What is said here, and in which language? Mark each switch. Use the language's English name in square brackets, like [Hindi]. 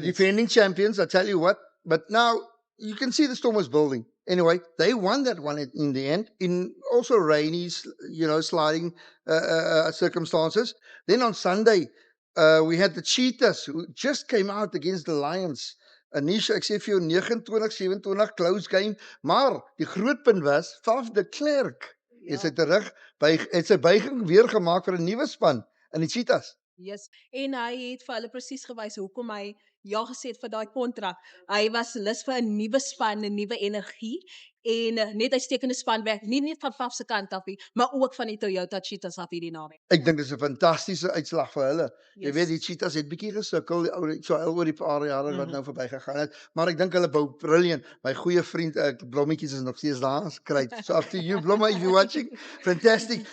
[English] The defending champions, I tell you what. But now you can see the Stormers building. Anyway, they won that one in the end, in also rainy, sliding circumstances. Then on Sunday, we had the Cheetahs who just came out against the Lions. [Afrikaans] Anisha, ek sê vir jou 29-27 [English] close game, [Afrikaans] maar die groot punt was Faf de Klerk het sy buiging weer gemaak vir 'n nuwe span in die Cheetahs. Yes, en hy het vir hulle presies gewys hoekom hy ja gesê het vir daai kontrak. Hy was lus vir 'n nuwe span, 'n nuwe energie en net uitstekende spanwerk, nie net van Faf se kant af nie, maar ook van die Toyota Cheetahs af hierdie naweek. Ek dink dit is 'n fantastiese uitslag vir hulle. Jy weet die Cheetahs het bietjie gesukkel oor die paar jare wat nou verbygegaan het, maar ek dink hulle bou brilliant. My goeie vriend Blommetjies is nog steeds daar. Great. [English] So after you Blomme, if you're watching, fantastic.